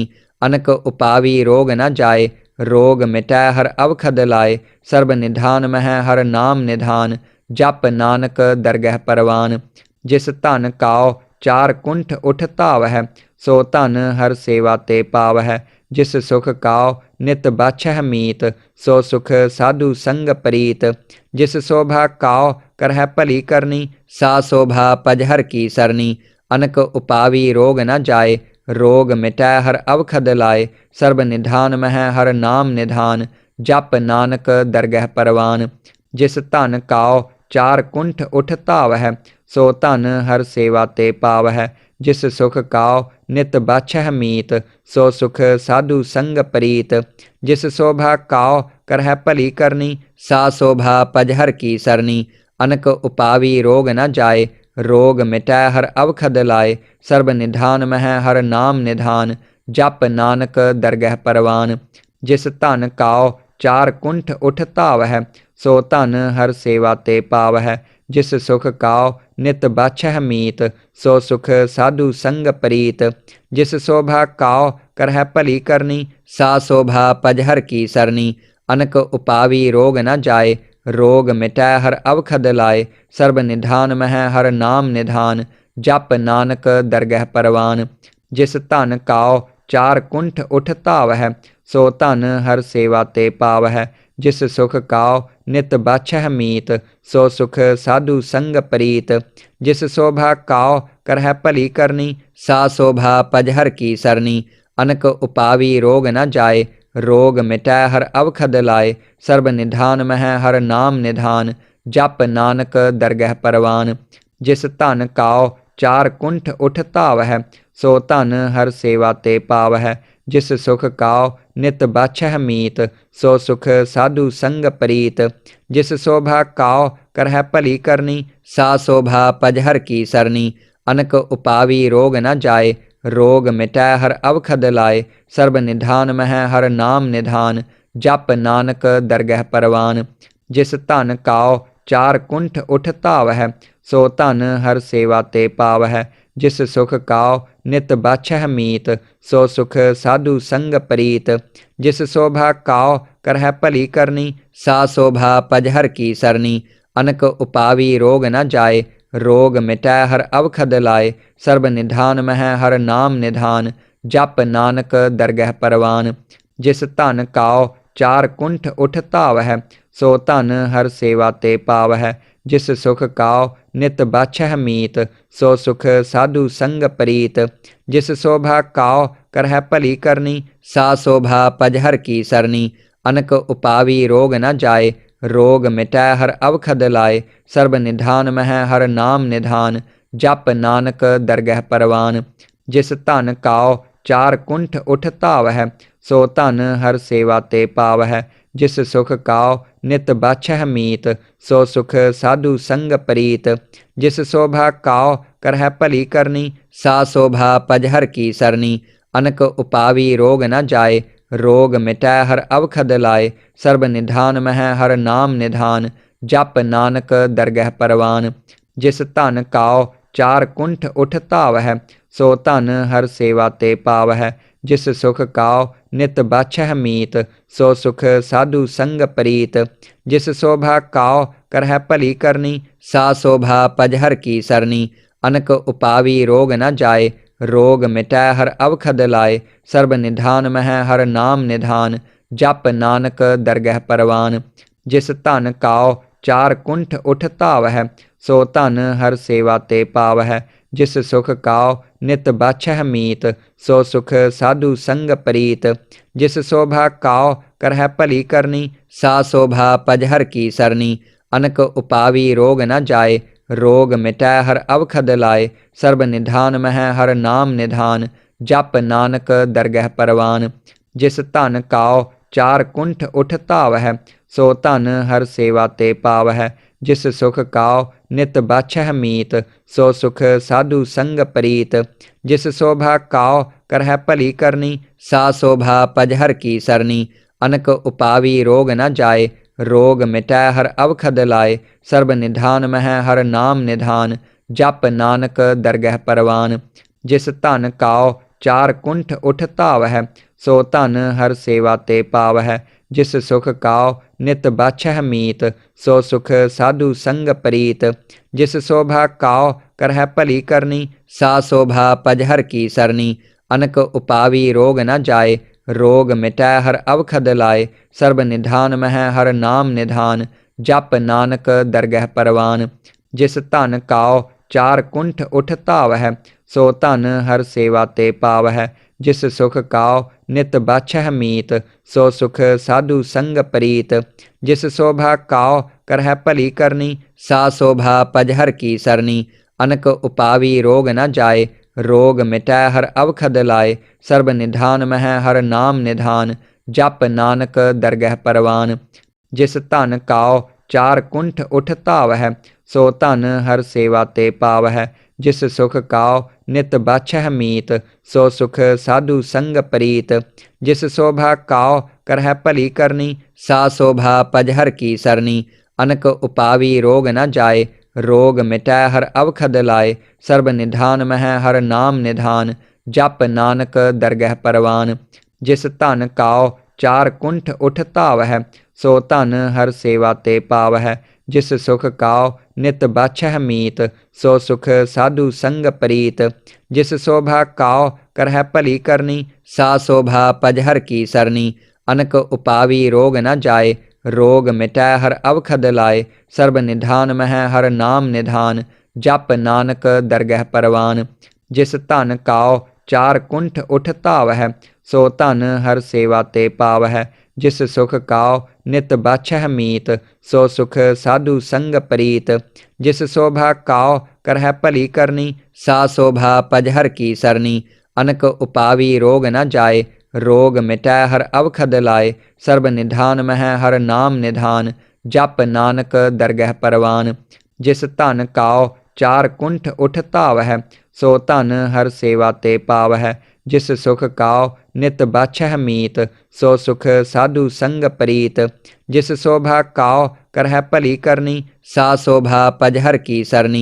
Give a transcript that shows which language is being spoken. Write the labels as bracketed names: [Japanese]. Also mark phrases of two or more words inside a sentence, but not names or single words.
[Punjabi] ਅਨਕ ਉਪਾਵੀ ਰੋਗ ਨ ਜਾਏ, ਰੋਗ ਮਿਟੈ ਹਰ ਅਵਖਦ ਲਾਏ। ਸਰਬ ਨਿਧਾਨ ਮਹਿ ਹਰ ਨਾਮ ਨਿਧਾਨ, ਜਪ ਨਾਨਕ ਦਰਗਹਿ ਪਰਵਾਨ। ਜਿਸ ਧਨ ਕਾਉ ਚਾਰ ਕੁੰਠ ਉਠ ਧਾਵਹਿ, ਸੋ ਧਨ ਹਰ ਸੇਵਾ ਤੇ ਪਾਵਹਿ। ਜਿਸ ਸੁਖ ਕਾਉ ਨਿਤ ਬਾਛਹ ਮੀਤ, ਸੋ ਸੁਖ ਸਾਧੂ ਸੰਗ ਪ੍ਰੀਤ। ਜਿਸ ਸੋਭਾ ਕਉ ਕਰਹ ਭਲੀ ਕਰਨੀ, ਸਾ ਸੋਭਾ ਪਜਹਰ ਕੀ ਸਰਨੀ। ਅਨਕ ਉਪਾਵੀ ਰੋਗ ਨ ਜਾਏ, ਰੋਗ ਮਿਟੈ ਹਰ ਅਵਖਦ ਲਾਏ। ਸਰਬ ਨਿਧਾਨ ਮਹਿ ਹਰ ਨਾਮ ਨਿਧਾਨ, ਜਪ ਨਾਨਕ ਦਰਗਹਿ ਪਰਵਾਨ। ਜਿਸ ਧਨ ਕਉ ਚਾਰ ਕੁੰਠ ਉਠ ਧਾਵਹਿ, ਸੋ ਧਨ ਹਰ ਸੇਵਾ ਤੇ ਪਾਵਹਿ। ਜਿਸ ਸੁਖ ਕਉ ਨਿਤ ਬਾਛਹ ਮੀਤ, ਸੋ ਸੁਖ ਸਾਧੂ ਸੰਗ ਪ੍ਰੀਤ। ਜਿਸ ਸੋਭਾ ਕਉ ਕਰਹ ਭਲੀ ਕਰਨੀ, ਸਾ ਸੋਭਾ ਪਜਹਰ ਕੀ ਸਰਨੀ। ਅਨਕ ਉਪਾਵੀ ਰੋਗ ਨ ਜਾਏ, ਰੋਗ ਮਿਟੈ ਹਰ ਅਵਖਦ ਲਾਏ। ਸਰਬ ਨਿਧਾਨ ਮਹਿ ਹਰ ਨਾਮ ਨਿਧਾਨ, ਜਪ ਨਾਨਕ ਦਰਗਹਿ ਪਰਵਾਨ। ਜਿਸ ਧਨ ਕਉ ਚਾਰ ਕੁੰਠ ਉਠ ਧਾਵਹਿ, ਸੋ ਧਨ ਹਰ ਸੇਵਾ ਤੇ ਪਾਵਹਿ। ਜਿਸ ਸੁਖ ਕਉ ਨਿਤ ਬਾਛਹ ਮੀਤ, ਸੋ ਸੁਖ ਸਾਧੂ ਸੰਗ ਪ੍ਰੀਤ। ਜਿਸ ਸੋਭਾ ਕਉ ਕਰਹ ਭਲੀ ਕਰਨੀ, ਸਾ ਸੋਭਾ ਪਜਹਰ ਕੀ ਸਰਨੀ। ਅਨਕ ਉਪਾਵੀ ਰੋਗ ਨ ਜਾਏ, ਰੋਗ ਮਿਟੈ ਹਰ ਅਵਖਦ ਲਾਏ। ਸਰਬ ਨਿਧਾਨ ਮਹਿ ਹਰ ਨਾਮ ਨਿਧਾਨ, ਜਪ ਨਾਨਕ ਦਰਗਹਿ ਪਰਵਾਨ। ਜਿਸ ਧਨ ਕਉ ਚਾਰ ਕੁੰਠ ਉਠ ਧਾਵਹਿ, ਸੋ ਧਨ ਹਰ ਸੇਵਾ ਤੇ ਪਾਵਹਿ। ਜਿਸ ਸੁਖ ਕਉ ਨਿਤ ਬਾਛਹ ਮੀਤ, ਸੋ ਸੁਖ ਸਾਧੂ ਸੰਗ ਪ੍ਰੀਤ। ਜਿਸ ਸੋਭਾ ਕਉ ਕਰਹ ਭਲੀ ਕਰਨੀ, ਸਾ ਸੋਭਾ ਪਜਹਰ ਕੀ ਸਰਨੀ। ਅਨਕ ਉਪਾਵੀ ਰੋਗ ਨ ਜਾਏ, ਰੋਗ ਮਿਟੈ ਹਰ ਅਵਖਦ ਲਾਏ। ਸਰਬ ਨਿਧਾਨ ਮਹਿ ਹਰ ਨਾਮ ਨਿਧਾਨ, ਜਪ ਨਾਨਕ ਦਰਗਹਿ ਪਰਵਾਨ। ਜਿਸ ਧਨ ਕਉ ਚਾਰ ਕੁੰਠ ਉਠ ਧਾਵਹਿ, ਸੋ ਧਨ ਹਰ ਸੇਵਾ ਤੇ ਪਾਵਹਿ। ਜਿਸ ਸੁਖ ਕਉ ਨਿਤ ਬਾਛਹ ਮੀਤ, ਸੋ ਸੁਖ ਸਾਧੂ ਸੰਗ ਪ੍ਰੀਤ। ਜਿਸ ਸੋਭਾ ਕਉ ਕਰਹ ਭਲੀ ਕਰਨੀ, ਸਾ ਸੋਭਾ ਪਜਹਰ ਕੀ ਸਰਨੀ। ਅਨਕ ਉਪਾਵੀ ਰੋਗ ਨ ਜਾਏ, ਰੋਗ ਮਿਟੈ ਹਰ ਅਵਖਦ ਲਾਏ। ਸਰਬ ਨਿਧਾਨ ਮਹਿ ਹਰ ਨਾਮ ਨਿਧਾਨ, ਜਪ ਨਾਨਕ ਦਰਗਹਿ ਪਰਵਾਨ। ਜਿਸ ਧਨ ਕਉ ਚਾਰ ਕੁੰਠ ਉਠ ਧਾਵਹਿ, ਸੋ ਧਨ ਹਰ ਸੇਵਾ ਤੇ ਪਾਵਹਿ। ਜਿਸ ਸੁਖ ਕਉ ਨਿਤ ਬਾਛਹ ਮੀਤ, ਸੋ ਸੁਖ ਸਾਧੂ ਸੰਗ ਪ੍ਰੀਤ। ਜਿਸ ਸੋਭਾ ਕਉ ਕਰਹ ਭਲੀ ਕਰਨੀ, ਸਾ ਸੋਭਾ ਪਜਹਰ ਕੀ ਸਰਨੀ। ਅਨਕ ਉਪਾਵੀ ਰੋਗ ਨ ਜਾਏ, ਰੋਗ ਮਿਟੈ ਹਰ ਅਵਖਦ ਲਾਏ। ਸਰਬ ਨਿਧਾਨ ਮਹਿ ਹਰ ਨਾਮ ਨਿਧਾਨ, ਜਪ ਨਾਨਕ ਦਰਗਹਿ ਪਰਵਾਨ। ਜਿਸ ਧਨ ਕਉ ਚਾਰ ਕੁੰਠ ਉਠ ਧਾਵਹਿ, ਸੋ ਧਨ ਹਰ ਸੇਵਾ ਤੇ ਪਾਵਹਿ। ਜਿਸ ਸੁਖ ਕਉ ਨਿਤ ਬਾਛਹ ਮੀਤ, ਸੋ ਸੁਖ ਸਾਧੂ ਸੰਗ ਪ੍ਰੀਤ। ਜਿਸ ਸੋਭਾ ਕਉ ਕਰਹ ਭਲੀ ਕਰਨੀ, ਸਾ ਸੋਭਾ ਪਜਹਰ ਕੀ ਸਰਨੀ। ਅਨਕ ਉਪਾਵੀ ਰੋਗ ਨ ਜਾਏ, ਰੋਗ ਮਿਟੈ ਹਰ ਅਵਖਦ ਲਾਏ। ਸਰਬ ਨਿਧਾਨ ਮਹਿ ਹਰ ਨਾਮ ਨਿਧਾਨ, ਜਪ ਨਾਨਕ ਦਰਗਹਿ ਪਰਵਾਨ। ਜਿਸ ਧਨ ਕਉ ਚਾਰ ਕੁੰਠ ਉਠ ਧਾਵਹਿ, ਸੋ ਧਨ ਹਰ ਸੇਵਾ ਤੇ ਪਾਵਹਿ। ਜਿਸ ਸੁਖ ਕਉ ਨਿਤ ਬਾਛਹ ਮੀਤ, ਸੋ ਸੁਖ ਸਾਧੂ ਸੰਗ ਪ੍ਰੀਤ। ਜਿਸ ਸੋਭਾ ਕਉ ਕਰਹ ਭਲੀ ਕਰਨੀ, ਸਾ ਸੋਭਾ ਪਜਹਰ ਕੀ ਸਰਨੀ। ਅਨਕ ਉਪਾਵੀ ਰੋਗ ਨ ਜਾਏ, ਰੋਗ ਮਿਟੈ ਹਰ ਅਵਖਦ ਲਾਏ। ਸਰਬ ਨਿਧਾਨ ਮਹਿ ਹਰ ਨਾਮ ਨਿਧਾਨ, ਜਪ ਨਾਨਕ ਦਰਗਹਿ ਪਰਵਾਨ। ਜਿਸ ਧਨ ਕਉ ਚਾਰ ਕੁੰਠ ਉਠ ਧਾਵਹਿ, ਸੋ ਧਨ ਹਰ ਸੇਵਾ ਤੇ ਪਾਵਹਿ। ਜਿਸ ਸੁਖ ਕਉ ਨਿਤ ਬਾਛਹ ਮੀਤ, ਸੋ ਸੁਖ ਸਾਧੂ ਸੰਗ ਪ੍ਰੀਤ। ਜਿਸ ਸੋਭਾ ਕਉ ਕਰਹ ਭਲੀ ਕਰਨੀ, ਸਾ ਸੋਭਾ ਪਜਹਰ ਕੀ ਸਰਨੀ। ਅਨਕ ਉਪਾਵੀ ਰੋਗ ਨ ਜਾਏ, ਰੋਗ ਮਿਟੈ ਹਰ ਅਵਖਦ ਲਾਏ। ਸਰਬ ਨਿਧਾਨ ਮਹਿ ਹਰ ਨਾਮ ਨਿਧਾਨ, ਜਪ ਨਾਨਕ ਦਰਗਹਿ ਪਰਵਾਨ। ਜਿਸ ਧਨ ਕਉ ਚਾਰ ਕੁੰਠ ਉਠ ਧਾਵਹਿ, ਸੋ ਧਨ ਹਰ ਸੇਵਾ ਤੇ ਪਾਵਹਿ। ਜਿਸ ਸੁਖ ਕਉ ਨਿਤ ਬਾਛਹ ਮੀਤ, ਸੋ ਸੁਖ ਸਾਧੂ ਸੰਗ ਪ੍ਰੀਤ। ਜਿਸ ਸੋਭਾ ਕਉ ਕਰਹ ਭਲੀ ਕਰਨੀ, ਸਾ ਸੋਭਾ ਪਜਹਰ ਕੀ ਸਰਨੀ। ਅਨਕ ਉਪਾਵੀ ਰੋਗ ਨ ਜਾਏ, ਰੋਗ ਮਿਟੈ ਹਰ ਅਵਖਦ ਲਾਏ। ਸਰਬ ਨਿਧਾਨ ਮਹਿ ਹਰ ਨਾਮ ਨਿਧਾਨ, ਜਪ ਨਾਨਕ ਦਰਗਹਿ ਪਰਵਾਨ। ਜਿਸ ਧਨ ਕਉ ਚਾਰ ਕੁੰਠ ਉਠ ਧਾਵਹਿ, ਸੋ ਧਨ ਹਰ ਸੇਵਾ ਤੇ ਪਾਵਹਿ। ਜਿਸ ਸੁਖ ਕਉ ਨਿਤ ਬਾਛਹ ਮੀਤ, ਸੋ ਸੁਖ ਸਾਧੂ ਸੰਗ ਪ੍ਰੀਤ। ਜਿਸ ਸੋਭਾ ਕਉ ਕਰਹ ਭਲੀ ਕਰਨੀ, ਸਾ ਸੋਭਾ ਪਜਹਰ ਕੀ ਸਰਨੀ। ਅਨਕ ਉਪਾਵੀ ਰੋਗ ਨ ਜਾਏ, ਰੋਗ ਮਿਟੈ ਹਰ ਅਵਖਦ ਲਾਏ। ਸਰਬ ਨਿਧਾਨ ਮਹਿ ਹਰ ਨਾਮ ਨਿਧਾਨ, ਜਪ ਨਾਨਕ ਦਰਗਹਿ ਪਰਵਾਨ। ਜਿਸ ਧਨ ਕਉ ਚਾਰ ਕੁੰਠ ਉਠ ਧਾਵਹਿ, ਸੋ ਧਨ ਹਰ ਸੇਵਾ ਤੇ ਪਾਵਹਿ। ਜਿਸ ਸੁਖ ਕਉ ਨਿਤ ਬਾਛਹ ਮੀਤ, ਸੋ ਸੁਖ ਸਾਧੂ ਸੰਗ ਪ੍ਰੀਤ। ਜਿਸ ਸੋਭਾ ਕਉ ਕਰਹ ਭਲੀ ਕਰਨੀ, ਸਾ ਸੋਭਾ ਪਜਹਰ ਕੀ ਸਰਨੀ। ਅਨਕ ਉਪਾਵੀ ਰੋਗ ਨ ਜਾਏ, ਰੋਗ ਮਿਟੈ ਹਰ ਅਵਖਦ ਲਾਏ, ਸਰਬ ਨਿਧਾਨ ਮਹਿ ਹਰ ਨਾਮ ਨਿਧਾਨ, ਜਪ ਨਾਨਕ ਦਰਗਹਿ ਪਰਵਾਨ। ਜਿਸ ਧਨ ਕਉ ਚਾਰ ਕੁੰਠ ਉਠ ਧਾਵੈ, ਸੋ ਧਨ ਹਰ ਸੇਵਾ ਤੇ ਪਾਵੈ। ਜਿਸ ਸੁਖ ਕਉ ਨਿਤ ਬਾਛਹ ਮੀਤ, ਸੋ ਸੁਖ ਸਾਧੂ ਸੰਗ ਪ੍ਰੀਤ। ਜਿਸ ਸੋਭਾ ਕਉ ਕਰਹ ਭਲੀ ਕਰਨੀ, ਸਾ ਸੋਭਾ ਪਜਹਰ ਕੀ ਸਰਨੀ। ਅਨਕ ਉਪਾਵੀ ਰੋਗ ਨ ਜਾਏ, ਰੋਗ ਮਿਟੈ ਹਰ ਅਵਖਦ ਲਾਏ, ਸਰਬ ਨਿਧਾਨ ਮਹਿ ਹਰ ਨਾਮ ਨਿਧਾਨ, ਜਪ ਨਾਨਕ ਦਰਗਹਿ ਪਰਵਾਨ। ਜਿਸ ਧਨ ਕਉ ਚਾਰ ਕੁੰਠ ਉਠ ਧਾਵੈ, ਸੋ ਧਨ ਹਰ ਸੇਵਾ ਤੇ ਪਾਵੈ। ਜਿਸ ਸੁਖ ਕਉ ਨਿਤ ਬਾਛਹ ਮੀਤ, ਸੋ ਸੁਖ ਸਾਧੂ ਸੰਗ ਪ੍ਰੀਤ। ਜਿਸ ਸੋਭਾ ਕਉ ਕਰਹ ਭਲੀ ਕਰਨੀ, ਸਾ ਸੋਭਾ ਪਜਹਰ ਕੀ ਸਰਨੀ। ਅਨਕ ਉਪਾਵੀ ਰੋਗ ਨ ਜਾਏ, ਰੋਗ ਮਿਟੈ ਹਰ ਅਵਖਦ ਲਾਏ, ਸਰਬ ਨਿਧਾਨ ਮਹਿ ਹਰ ਨਾਮ ਨਿਧਾਨ, ਜਪ ਨਾਨਕ ਦਰਗਹਿ ਪਰਵਾਨ। ਜਿਸ ਧਨ ਕਉ ਚਾਰ ਕੁੰਠ ਉਠ ਧਾਵੈ, ਸੋ ਧਨ ਹਰ ਸੇਵਾ ਤੇ ਪਾਵੈ। ਜਿਸ ਸੁਖ ਕਉ ਨਿਤ ਬਾਛਹ ਮੀਤ, ਸੋ ਸੁਖ ਸਾਧੂ ਸੰਗ ਪ੍ਰੀਤ। ਜਿਸ ਸੋਭਾ ਕਉ ਕਰਹ ਭਲੀ ਕਰਨੀ, ਸਾ ਸੋਭਾ ਪਜਹਰ ਕੀ ਸਰਨੀ। ਅਨਕ ਉਪਾਵੀ ਰੋਗ ਨ ਜਾਏ, ਰੋਗ ਮਿਟੈ ਹਰ ਅਵਖਦ ਲਾਏ, ਸਰਬ ਨਿਧਾਨ ਮਹਿ ਹਰ ਨਾਮ ਨਿਧਾਨ, ਜਪ ਨਾਨਕ ਦਰਗਹਿ ਪਰਵਾਨ। ਜਿਸ ਧਨ ਕਉ ਚਾਰ ਕੁੰਠ ਉਠ ਧਾਵੈ, ਸੋ ਧਨ ਹਰ ਸੇਵਾ ਤੇ ਪਾਵੈ। ਜਿਸ ਸੁਖ ਕਉ ਨਿਤ ਬਾਛਹ ਮੀਤ, ਸੋ ਸੁਖ ਸਾਧੂ ਸੰਗ ਪ੍ਰੀਤ। ਜਿਸ ਸੋਭਾ ਕਉ ਕਰਹ ਭਲੀ ਕਰਨੀ, ਸਾ ਸੋਭਾ ਪਜਹਰ ਕੀ ਸਰਨੀ। ਅਨਕ ਉਪਾਵੀ ਰੋਗ ਨ ਜਾਏ, ਰੋਗ ਮਿਟੈ ਹਰ ਅਵਖਦ ਲਾਏ, ਸਰਬ ਨਿਧਾਨ ਮਹਿ ਹਰ ਨਾਮ ਨਿਧਾਨ, ਜਪ ਨਾਨਕ ਦਰਗਹਿ ਪਰਵਾਨ। ਜਿਸ ਧਨ ਕਉ ਚਾਰ ਕੁੰਠ ਉਠ ਧਾਵੈ, ਸੋ ਧਨ ਹਰ ਸੇਵਾ ਤੇ ਪਾਵੈ। ਜਿਸ ਸੁਖ ਕਉ ਨਿਤ ਬਾਛਹ ਮੀਤ, ਸੋ ਸੁਖ ਸਾਧੂ ਸੰਗ ਪ੍ਰੀਤ। ਜਿਸ ਸੋਭਾ ਕਉ ਕਰਹ ਭਲੀ ਕਰਨੀ, ਸਾ ਸੋਭਾ ਪਜਹਰ ਕੀ ਸਰਨੀ।